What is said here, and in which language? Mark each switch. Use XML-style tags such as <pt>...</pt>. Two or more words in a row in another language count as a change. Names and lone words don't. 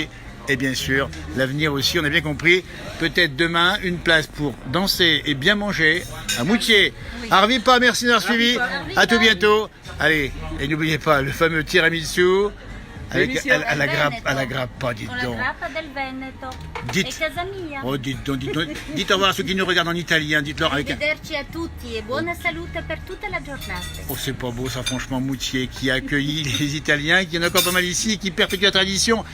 <fr>Et bien sûr, l'avenir aussi, on a bien compris. Peut-être demain, une place pour danser et bien manger à Moutier. Arvipa, merci de nous avoir suivis. À tout bientôt. Allez, et n'oubliez pas le fameux tiramisu avec à la grappa, dites</fr> <it>Con la</it> <fr>donc.</fr> <it>grappa del Veneto.</it> <fr>Dites-</fr> <it>È casa mia.</it> <fr>Oh, dites donc, dites au revoir à ceux qui nous regardent en italien. Dites-leur avec un...</fr> <it>Arrivederci a tutti e buona salute per tutta la giornata.</it> <fr>Oh, c'est pas beau ça, franchement, Moutier qui a accueilli les Italiens, qui en a encore pas mal ici, qui perpétue la tradition.</fr>